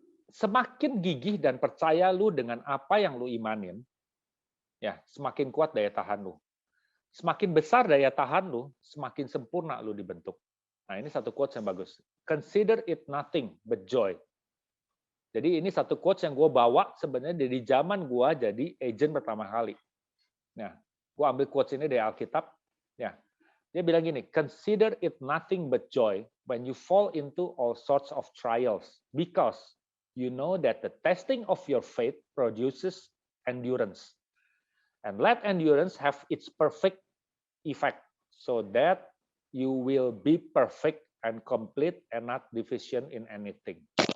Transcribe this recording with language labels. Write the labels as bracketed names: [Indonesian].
[Indonesian] Semakin gigih dan percaya lu dengan apa yang lu imanin, ya, semakin kuat daya tahan lu. Semakin besar daya tahan lu, semakin sempurna lu dibentuk. Nah, ini satu quotes yang bagus. [English] Consider it nothing but joy. [Indonesian] Jadi ini satu quotes yang gue bawa sebenarnya dari zaman gue jadi agent pertama kali. Nah, gue ambil quotes ini dari Alkitab. Ya, dia bilang gini, [English] consider it nothing but joy when you fall into all sorts of trials, because you know that the testing of your faith produces endurance. And let endurance have its perfect effect, so that you will be perfect and complete and not deficient in anything.